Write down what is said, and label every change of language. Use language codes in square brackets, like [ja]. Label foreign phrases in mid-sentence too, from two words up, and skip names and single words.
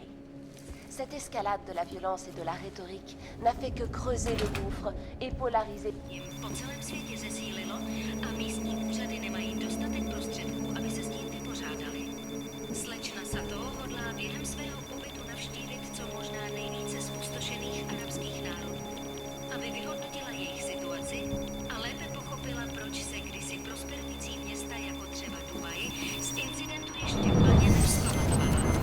[fr] Cette escalade de la violence et de la rhétorique n'a fait que creuser le gouffre et polariser. [cs] Po celém světě zesílilo a místní úřady nemají dostatek prostředků, aby se s tím vypořádali. Slečna Sato hodlá během svého pobytu navštívit co možná nejvíce zpustošených arabských národů, aby vyhodnotila jejich situaci a lépe pochopila, proč se kdysi prosperující města jako třeba Dubaj z incidentu ještě plně nevzpamatovala.